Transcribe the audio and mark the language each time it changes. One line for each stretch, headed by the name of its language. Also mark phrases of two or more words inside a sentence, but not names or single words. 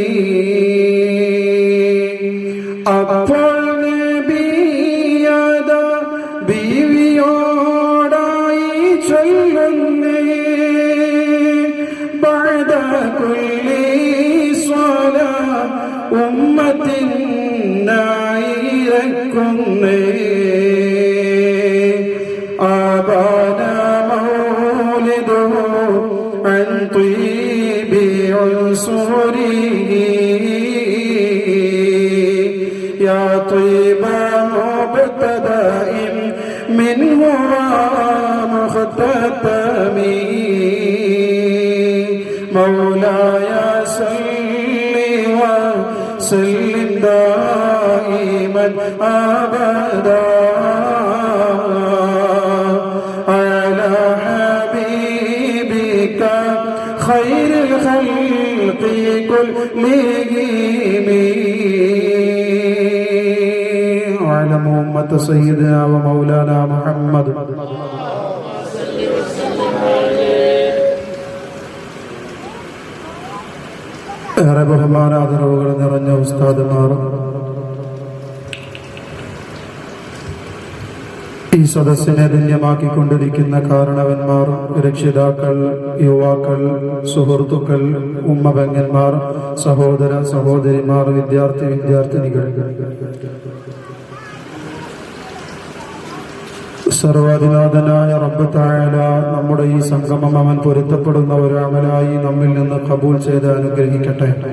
Malayalam: അപ്പോൾ നബിയാദ ബീവിയോടായി ചൊല്ലുന്നേ
Arabic: بعد كل صلاة
Malayalam: ഉമ്മത്തിനായി ഇറക്കുന്നേ
Arabic: أبان مولده عن طيب عنصره يا طيب مبتدأ منه ومختتم مولاي صل وسلم دائما أبدا على حبيبك خير الخلق كلهم وعلم أمة سيدنا ومولانا محمد
Malayalam: ഏറെ ബഹുമാനാദരവുകൾ നിറഞ്ഞ ഉസ്താദുമാർ, ഈ സദസ്സിനെ ധന്യമാക്കിക്കൊണ്ടിരിക്കുന്ന കാരണവന്മാർ, രക്ഷിതാക്കൾ, യുവാക്കൾ, സുഹൃത്തുക്കൾ, ഉമ്മപെങ്ങന്മാർ, സഹോദര സഹോദരിമാർ, വിദ്യാർത്ഥിനികൾ, സർവാധിനാഥനായ
Arabic: رب تعالى
Malayalam: നമ്മുടെ ഈ സംഗമം അവൻ പൊരുത്തപ്പെടുന്ന ഒരു അമലായി നമ്മിൽ നിന്ന് ഖബൂൽ ചെയ്ത് അനുഗ്രഹിക്കട്ടെ.